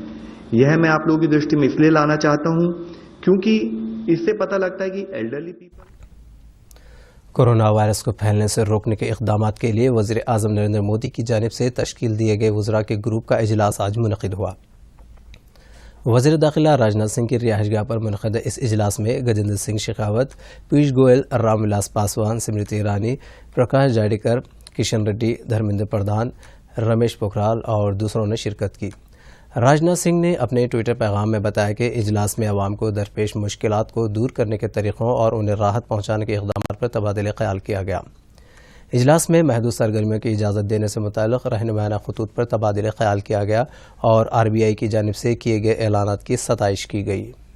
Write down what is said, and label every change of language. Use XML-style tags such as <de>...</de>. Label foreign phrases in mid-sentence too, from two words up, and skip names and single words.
<ur>یہ میں آپ لوگوں کی درشٹی میں اس لیے لانا چاہتا ہوں کیونکہ اس سے پتہ لگتا ہے کہ</ur> <en>elderly people.</en> <ur>کورونا وائرس کو پھیلنے سے روکنے کے اقدامات کے لیے وزیر اعظم نریندر مودی کی جانب سے تشکیل دیے گئے وزراء کے گروپ کا اجلاس آج منعقد ہوا۔ وزیر داخلہ راجناتھ سنگھ کی رہائش گاہ پر منعقد اس اجلاس میں گجیندر سنگھ شیخاوت، پیوش گوئل، رام ولاس پاسوان، اسمرتی ایرانی، پرکاش جاوڈیکر، کشن ریڈی، دھرمیندر پردھان، رمیش پوکھرال اور دوسروں نے شرکت کی۔ راجناتھ سنگھ نے اپنے ٹویٹر پیغام میں بتایا کہ اجلاس میں عوام کو درپیش مشکلات کو دور کرنے کے طریقوں اور انہیں راحت پہنچانے کے اقدامات پر تبادلہ خیال کیا گیا۔ اجلاس میں محدود سرگرمیوں کی اجازت دینے سے متعلق رہنمایانہ خطوط پر تبادلہ خیال کیا گیا اور RBI کی جانب سے کیے گئے اعلانات کی ستائش کی گئی۔</ur>